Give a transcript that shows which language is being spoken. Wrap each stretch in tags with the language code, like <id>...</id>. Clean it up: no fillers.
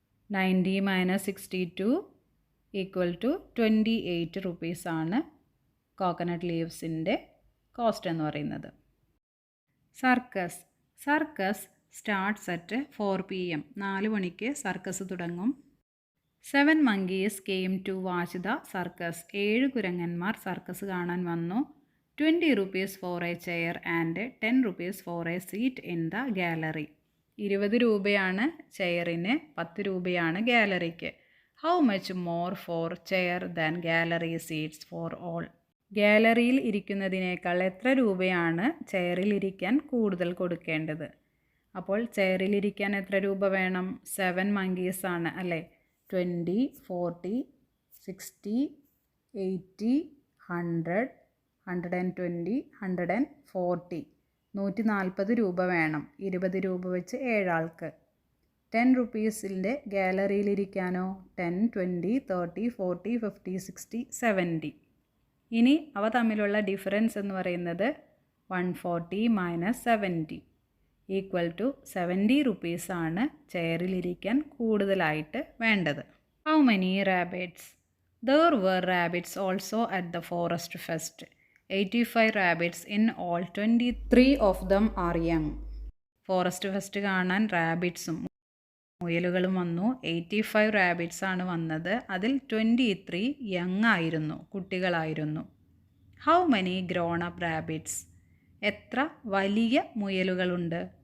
<ml>90 minus 62 equal to 28 rupees ആണ് coconut ലീവ്സിൻ്റെ cost എന്ന് പറയുന്നത്.</ml> <en>Circus starts at 4 PM.</en> <ml>4 മണിക്ക് സർക്കസ് തുടങ്ങും.</ml> <en>7 monkeys came to watch the circus.</en> <ml>7 കുരങ്ങന്മാർ circus കാണാൻ വന്നു.</ml> <en>20 rupees for a chair and 10 rupees for a seat in the gallery.</en> <ml>20 രൂപയാണ് ചെയറിന്, 10 രൂപയാണ് ഗാലറിക്ക്.</ml> <en>How much more for chair than gallery seats for all?</en> <ml>ഗാലറിയിൽ ഇരിക്കുന്നതിനേക്കാൾ എത്ര രൂപയാണ് ചെയറിൽ ഇരിക്കാൻ കൂടുതൽ കൊടുക്കേണ്ടത്? അപ്പോൾ ചെയറിൽ ഇരിക്കാൻ എത്ര രൂപ വേണം? 7 monkeys ആണ് അല്ലേ? 20, 40, 60, 80, 100, 120, 140. 140 രൂപ വേണം. 20 രൂപ വെച്ച് 7 ആൾക്ക്. 10 റുപ്പീസിൻ്റെ ഗാലറിയിലിരിക്കാനോ 10, 20, 30, 40, 50, 60, 70. ഇനി അവ തമ്മിലുള്ള ഡിഫറൻസ് എന്ന് പറയുന്നത് 140 മൈനസ് 70 ഈക്വൽ ടു 70 റുപ്പീസാണ് ചെയറിലിരിക്കാൻ കൂടുതലായിട്ട് വേണ്ടത്.</ml> <en>How many rabbits? There were rabbits also at the forest fest. 85 rabbits in all. 23 of them are young.</en> <ml>Forest fest കാണാൻ റാബിറ്റ്സും മുയലുകളും വന്നു. 85 റാബിറ്റ്സ് ആണ് വന്നത്. അതിൽ 23 യങ് ആയിരുന്നു, കുട്ടികളായിരുന്നു.</ml> <en>How many grown up rabbits?</en> <ml>എത്ര വലിയ മുയലുകളുണ്ട്?</ml>